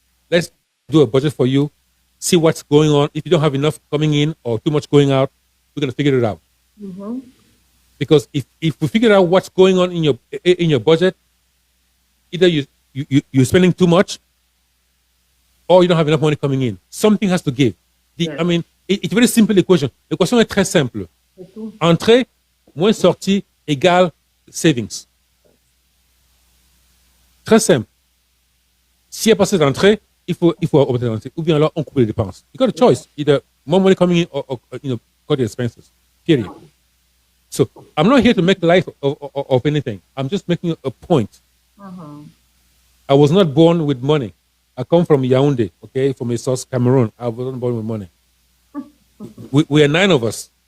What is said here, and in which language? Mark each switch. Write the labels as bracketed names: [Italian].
[English] Let's do a budget for you, see what's going on. If you don't have enough coming in or too much going out, we're going to figure it out. Mm-hmm. Because if we figure out what's going on in your budget, either you're spending too much or you don't have enough money coming in. Something has to give. Yes. I mean, it's a very simple equation. [French] L'équation est très simple. C'est tout. Entrée moins sortie égale savings. Très simple. S'il n'y a pas cette entrée, il faut augmenter l'entrée. Ou bien alors, on coupe les dépenses. [English] You got a choice. Either more money coming in or cut your expenses. Period. So, I'm not here to make life of anything. I'm just making a point. Mm-hmm. I was not born with money. I come from Yaoundé, okay, from a source, Cameroon. I wasn't born with money. We are 9 of us.